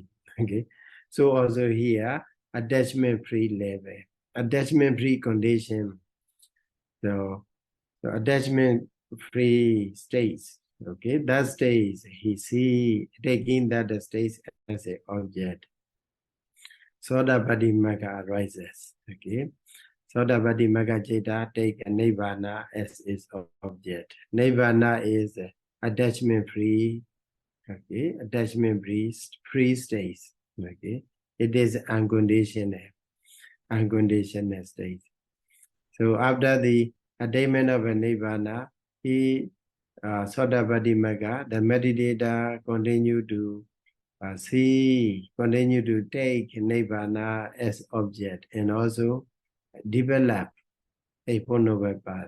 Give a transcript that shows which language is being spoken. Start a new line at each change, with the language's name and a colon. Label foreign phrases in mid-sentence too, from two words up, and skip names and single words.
English: Okay, so also here attachment-free level, attachment-free condition. So attachment-free states. Okay, that states he see taking that states as an object.
Pali: Sotapatti Magga arises. Okay. Sotapatti Magga Citta take a Nibbana as its object.
English: Nibbana is attachment-free. Okay, attachment-free states. Okay, it is unconditional state. So after the attainment of a Nibbana, he
Pali: Sotapatti Magga,
English: the meditator continue to continue to take Nibbana as object and also develop Eightfold Noble Path.